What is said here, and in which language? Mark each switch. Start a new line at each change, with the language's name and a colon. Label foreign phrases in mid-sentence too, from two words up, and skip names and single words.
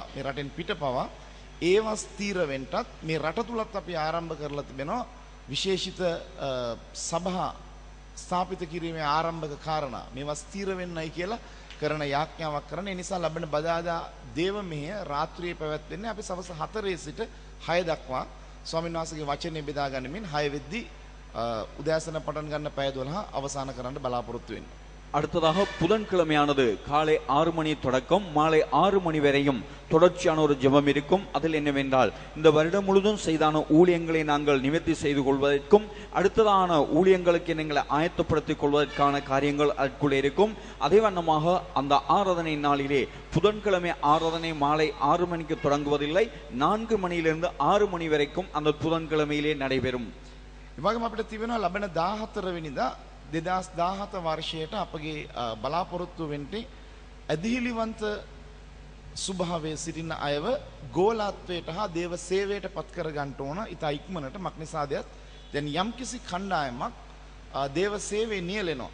Sinhala: මේ රටෙන් පිටපවා ඒවා ස්ථීර වෙන්නත් මේ රට තුලත් අපි ආරම්භ කරලා තිබෙනවා විශේෂිත සභා ස්ථාපිත කිරීමේ ආරම්භක කාරණා. මේවා ස්ථීර වෙන්නයි කියලා කරන යාඥාවක් කරන. ඒ නිසා ලබන බදාදා දේව මෙහෙය රාත්‍රියේ පැවැත්වෙන්නේ අපි සවස් 4 සිට 6 දක්වා ස්වාමීන් වහන්සේගේ වචනේ බෙදා ගනිමින් 6 වෙද්දී උදෑසන පටන් ගන්න පැය 12 අවසන් කරන්න බලාපොරොත්තු වෙන්නේ.
Tamil: அடுத்ததாக புதன்கிழமையானது காலை 6 மணி தொடக்கம் மாலை 6 மணி வரையும் தொடர்ச்சியான ஒரு ஜெபம் இருக்கும். அதில் என்னவென்றால் இந்த வருடம் முழுதும் செய்தான ஊழியங்களை நாங்கள் நிவர்த்தி செய்து கொள்வதற்கும் அடுத்ததான ஊழியங்களுக்கு எங்களை ஆயத்தப்படுத்திக் கொள்வதற்கான காரியங்கள் அதற்குள்ளே இருக்கும். அதே வண்ணமாக அந்த ஆராதனை நாளிலே புதன்கிழமை ஆராதனை மாலை 6 மணிக்கு தொடங்குவதில்லை, 4 மணியிலிருந்து 6 மணி வரைக்கும் அந்த புதன்கிழமையிலே நடைபெறும்.
Sinhala: ඉවගම අපිට තිබෙනවා ලබන 14 වෙනිදා 2017 වර්ෂයට අපගේ බලාපොරොත්තු වෙන්නේ ඇදහිලිවන්ත සුභාවයේ සිටින අයව ගෝලත්වයට හා දේව සේවයට පත් කර ගන්නට ඕන. ඉතා ඉක්මනට මක්නිසාදයක් දැන් යම්කිසි කණ්ඩායමක් දේව සේවයේ නියැලෙනවා.